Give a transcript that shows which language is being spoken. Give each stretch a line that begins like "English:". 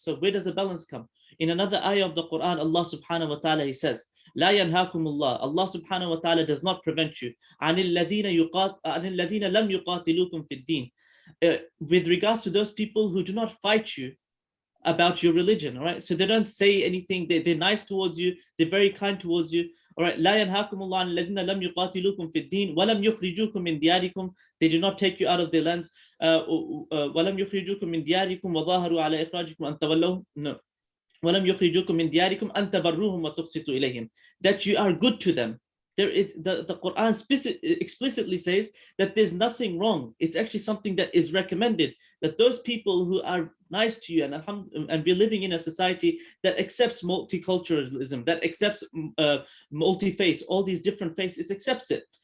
English: So where does the balance come? In another ayah of the Quran, Allah subhanahu wa ta'ala, he says,
Arabic: لا ينهاكم الله.
English: Allah subhanahu wa ta'ala does not prevent you
Arabic: عن الذين لم يقاتلوكم في الدين.
English: with regards to those people who do not fight you about your religion, all right? So they don't say anything, they're nice towards you, they're very kind towards you, all right?
Arabic: لا ينهاكم الله عن الذين لم يقاتلوكم في الدين ولم يخرجوكم من دياركم.
English: They do not take you out of their lands.
Arabic: ولم يخرجوكم من دياركم وظاهروا على إخراجكم أن تولوهم.
English: No.
Arabic: ولم يخرجوكم من دياركم أن تبروهم وتقسطوا إليهم.
English: That you are good to them. The Quran explicitly says that there's nothing wrong. It's actually something that is recommended, that those people who are nice to you and we're living in a society that accepts multiculturalism, that accepts multi-faiths, all these different faiths, it accepts it.